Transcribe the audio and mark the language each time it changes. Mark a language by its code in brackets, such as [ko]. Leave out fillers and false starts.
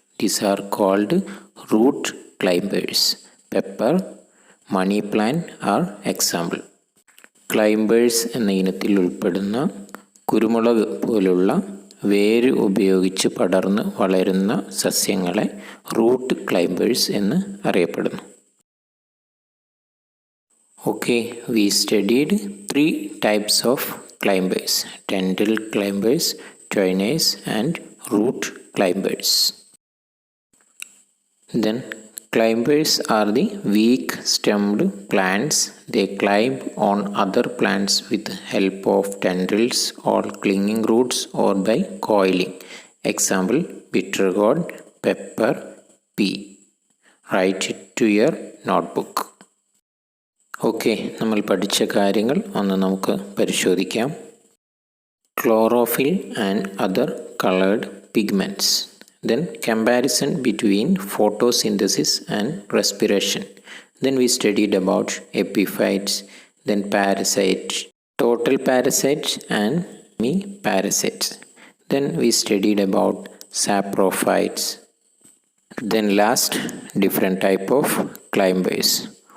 [en] These are called root climbers. Pepper, money plant are example. [ml] Climbers എന്ന ഇനത്തിൽ ഉൾപ്പെടുന്ന കുരുമുളക് പോലുള്ള വേര് ഉപയോഗിച്ച് പടർന്ന് വളരുന്ന സസ്യങ്ങളെ റൂട്ട് ക്ലൈംബേഴ്സ് എന്ന് അറിയപ്പെടുന്നു. [en] Okay, we studied 3 types of climbers: tendril climbers, twiners and root climbers. Then climbers are the weak stemmed plants. They climb on other plants with help of tendrils or clinging roots or by coiling. Example: bittergourd, pepper, pea. Write it to your notebook. [ml] Okay, നമ്മൾ പഠിച്ച കാര്യങ്ങൾ ഒന്ന് നമുക്ക് പരിശോധിക്കാം. [en] Chlorophyll and other coloured pigments. Then comparison between photosynthesis and respiration. Then we studied about epiphytes, then parasites, total parasites and parasites. Then we studied about saprophytes. Then last, different type of climbers.